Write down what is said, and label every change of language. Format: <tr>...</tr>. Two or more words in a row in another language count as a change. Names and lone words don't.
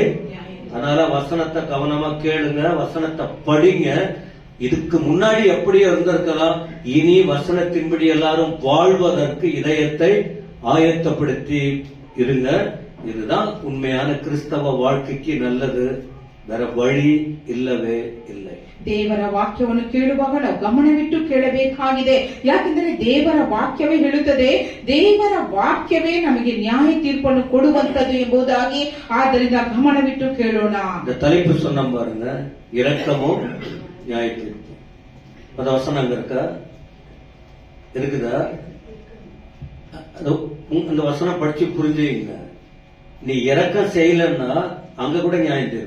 <ta>அதனால வசனத்தை கவனமா கேளுங்க, வசனத்தை படிங்க. இதுக்கு முன்னாடி எப்படியோ இருந்திருக்கலாம், இனி வசனத்தின்படி எல்லாரும் வாழ்வதற்கு இதயத்தை ஆயத்தப்படுத்தி இருங்க. இதுதான் உண்மையான கிறிஸ்தவ வாழ்க்கைக்கு நல்லது. வேற வழி இல்லவே இல்லை.</ta> <kn>ದೇವರ ವಾಕ್ಯವನ್ನು ಕೇಳುವಾಗ ನಾವು ಗಮನವಿಟ್ಟು ಕೇಳಬೇಕಾಗಿದೆ. ಯಾಕೆಂದರೆ ದೇವರ ವಾಕ್ಯವೇ ಹೇಳುತ್ತದೆ, ದೇವರ ವಾಕ್ಯವೇ ನಮಗೆ ನ್ಯಾಯ ತೀರ್ಪನ್ನು ಕೊಡುವಂತದ್ದು ಎಂಬುದಾಗಿ. ಆದ್ದರಿಂದ ಗಮನವಿಟ್ಟು ಕೇಳೋಣ.</kn> <ta>இந்த தலைப்பு சொன்ன பாருங்க, இரக்கமும் நியாய தீர்ப்பு. அந்த வசனம் அங்க இருக்கா? இருக்குதா? அந்த வசனம் படிச்சு புரிஞ்சுங்க. நீ இரக்கம் செய்யலன்னா அங்க கூட நியாய தீர்ப்பு.</ta>